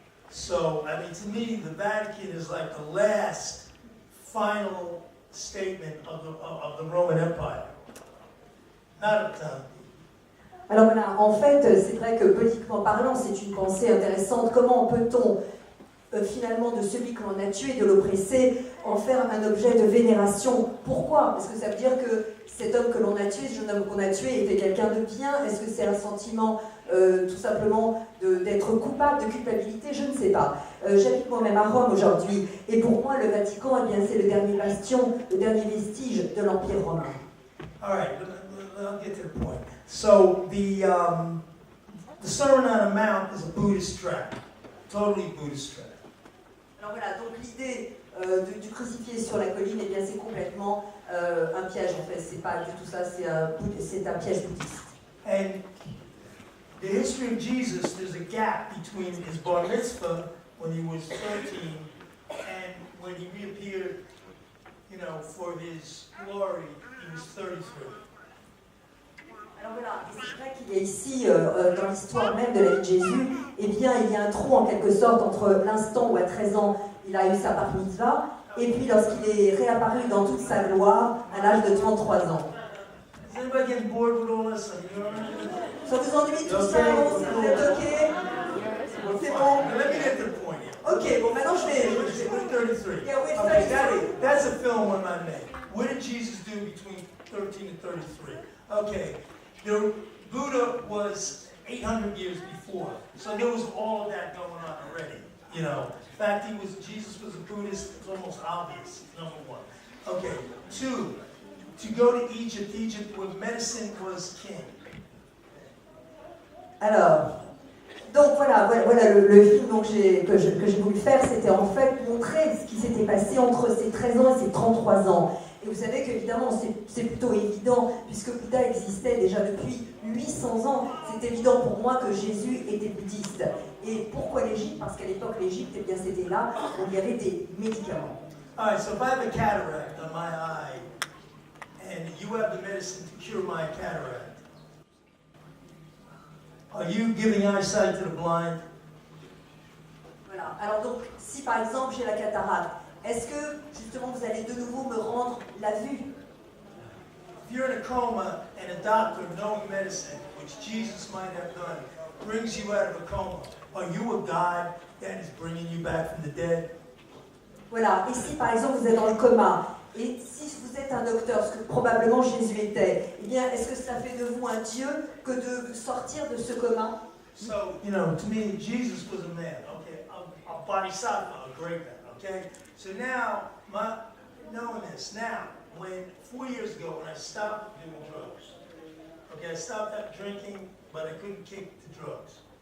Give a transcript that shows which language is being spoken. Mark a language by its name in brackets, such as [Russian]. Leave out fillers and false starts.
[English] So, to me, the Vatican is like the last, final statement of the Roman Empire. Not a time. [French] Alors voilà, en fait, c'est vrai que politiquement parlant, c'est une pensée intéressante. Comment peut-on, finalement, de celui que l'on a tué, de l'oppressé, en faire un objet de vénération? Pourquoi? Parce que ça veut dire que cet homme que l'on a tué, ce jeune homme qu'on a tué, était quelqu'un de bien? Est-ce que c'est un sentiment, tout simplement, d'être coupable, de culpabilité? Je ne sais pas. J'habite moi-même à Rome aujourd'hui, et pour moi, le Vatican, eh bien, c'est le dernier bastion, le dernier vestige de l'Empire romain. [English] All right, I'll get to the point. So the Sermon on the Mount is a Buddhist tract, totally Buddhist tract. [French] Alors voilà, donc l'idée du crucifié sur la colline, eh bien c'est complètement un piège en fait. C'est pas du tout ça, c'est un piège bouddhiste. [English] And the history of Jesus, there's a gap between his bar mitzvah when he was 13 and when he reappeared, for his glory, he was 33. [French] Alors voilà, c'est vrai qu'il y a ici, dans l'histoire même de la vie de Jésus, eh bien, il y a un trou en quelque sorte entre l'instant où à 13 ans il a eu sa bar mitzvah et puis lorsqu'il est réapparu dans toute sa gloire à l'âge de 33 ans. [English] Is anybody getting bored with all this? [French] Ça vous ennuie tout ça? Vous êtes OK? C'est bon? [English] Let me get to the point here. [French] OK, bon, maintenant je vais... [English] We're 33. Yeah, we're Okay, 33. that's a film one man made. What did Jesus do between 13 and 33? Okay. The Buddha was 800 years before, so there was all of that going on already. In fact, Jesus was a Buddhist. It's almost obvious. Number one. Okay. 2, to go to Egypt where medicine was king. [French] Alors, donc voilà le film donc, que j'ai voulu faire, c'était en fait montrer ce qui s'était passé entre ses 13 ans et ses 33 ans. Et vous savez qu'évidemment, c'est plutôt évident, puisque Bouddha existait déjà depuis 800 ans, c'est évident pour moi que Jésus était bouddhiste. Et pourquoi l'Égypte? Parce qu'à l'époque, l'Égypte, eh bien, c'était là où il y avait des médicaments. [English] All right, so if I have a cataract on my eye, and you have the medicine to cure my cataract, are you giving eyesight to the blind? [French] Voilà. Alors donc, si par exemple j'ai la cataracte, est-ce que justement vous allez de nouveau me rendre la vue? [English] If you're in a coma and a doctor knowing medicine, which Jesus might have done, brings you out of a coma, are you a God that is bringing you back from the dead? [French] Voilà. Et si par exemple vous êtes dans le coma, et si vous êtes un docteur, ce que probablement Jésus était, eh bien est-ce que ça fait de vous un Dieu que de sortir de ce coma? [English] So, you know, to me, Jesus was a man, okay, a bodhisattva, a great man, okay? So now, knowing this, now, when 4 years ago, when I stopped doing drugs, okay, I stopped drinking, but I couldn't kick the drugs.